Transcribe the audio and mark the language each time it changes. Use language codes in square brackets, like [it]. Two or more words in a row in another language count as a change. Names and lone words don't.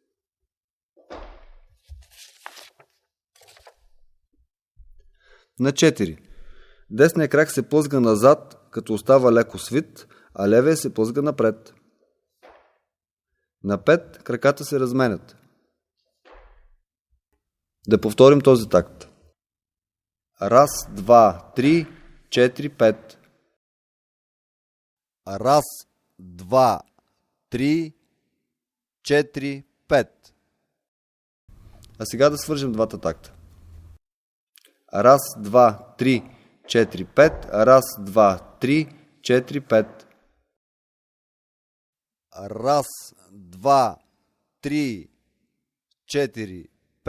[bg] На 4, десния крак се плъзга назад, като остава леко свит, а левия се плъзга напред. На 5, краката се разменят. Да повторим този такт. Раз, два, три, 4, 5. Раз, два, три, 4, 5. А сега да свържем двата такта. Раз, два, три, 4, 5. Раз, два, три, 4, 5. Раз, два, три, 4,